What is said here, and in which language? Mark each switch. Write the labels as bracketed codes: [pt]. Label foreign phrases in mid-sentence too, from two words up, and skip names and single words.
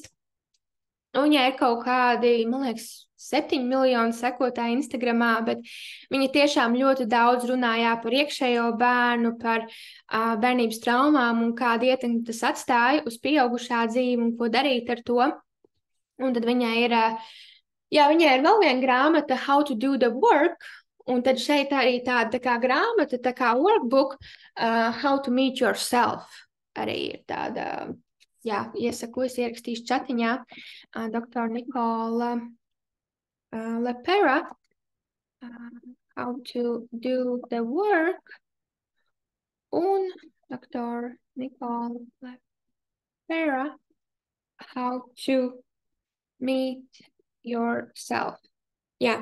[lv] Viņai ir kaut kādi, man liekas, 7 miljoni sekotāji Instagramā, bet viņa tiešām ļoti daudz runājā par iekšējo bērnu, par bērnības traumām un kādu ietekmi tas atstāja uz pieaugušā dzīvi un ko darīt ar to. Un tad viņai ir vēl viena grāmata How to do the work, Un tad šeit arī tāda tā kā grāmata, tā kā workbook, How to Meet Yourself. Arī ir tāda, jā, iesaku, es ierakstīšu čatiņā, doktora Nikola Lepera, How to Do the Work, un doktora Nikola Lepera, How to Meet Yourself. Jā.